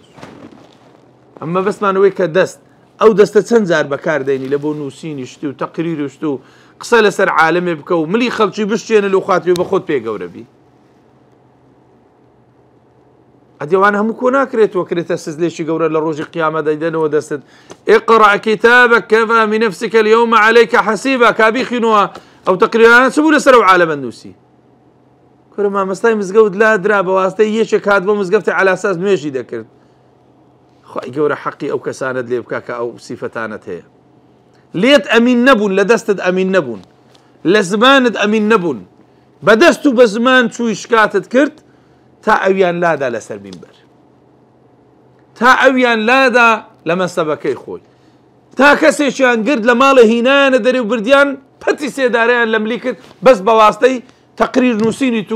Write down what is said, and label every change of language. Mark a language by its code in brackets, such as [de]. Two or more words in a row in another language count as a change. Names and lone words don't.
[ckb] ئەمە بەسمانەوەی کە دەست ئەو دەستە چەند جار بەکاردێنی لە بۆ نووسینی شتی و تەقریری شت و قسە لەسەر عالمێ بکە و ملی خەڵکی بشتێنە لەو خاتری بە خۆت پێ گەورە بی. ئەدیوان هەموو کۆ ناکرێتەوە کرێتە سزلێکی گەورە لە ڕۆژی قیامەت دەیدەنەوە دەستت [ar] اقرأ كتابك كفى بنفسك اليوم عليك حسيبا [ckb] کابیخینەوە ئەو تەقریرانە چ بوو لەسەر ئەو عالەمە نووسی. کورە مامەستای مزگەوت لادرا بە واستەی یەکێک هات بۆ مزگەوتی عەلا ئەساس نوێژی دەکرد. خوای گەورە حەقی ئەو کەسانت لێ بکا کە ئەو سیفەتانت هەیە. لێت ئەمین نەبوون، لە دەستت ئەمین نەبوون، لە زمانت ئەمین نەبوون، بە دەست و بە زمان چووی شکاتت کرد تا ئەویان لادا لەسەر مینبەر، تا ئەویان لادا لە مەسەبەکەی خۆی، تا کەسێکیان گرت لە ماڵە هینانە دەرێ و بردیان پەتی سێدارەیان لە ملی کرد بەس بە واستەی تەقریر نووسینی تو.